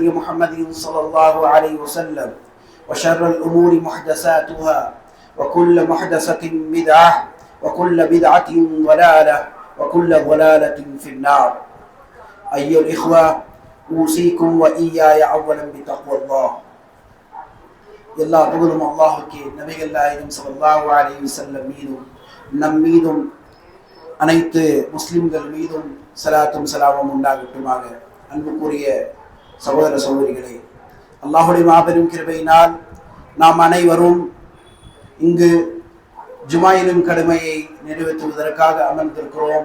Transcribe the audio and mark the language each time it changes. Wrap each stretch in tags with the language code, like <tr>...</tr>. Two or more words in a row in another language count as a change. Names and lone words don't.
<ar>محمد صلى الله عليه وسلم وشر الأمور محدثاتها وكل محدثة بدعة وكل بدعة ضلالة وكل ضلالة في النار أيها الإخوة أوصيكم وإياي أولا بتقوى الله</ar> <ta>எல்லா புகழும் அல்லாஹ்வுக்கே நபிகள் நாயகம் ஸல்லல்லாஹு அலைஹி வஸல்லம் மீதும் நம் மீதும் அனைத்து முஸ்லிம்கள் மீதும் ஸலாத்தும் ஸலாமும் உண்டாகட்டுமாக. அன்புக்குரிய சகோதர சகோதரிகளே, அல்லாஹ்வுடைய மாபெரும் கிருபையினால் நாம் அனைவரும் இங்கு ஜுமாயிலும் கடமையை நிறைவேற்றுவதற்காக அமர்ந்திருக்கிறோம்.</ta>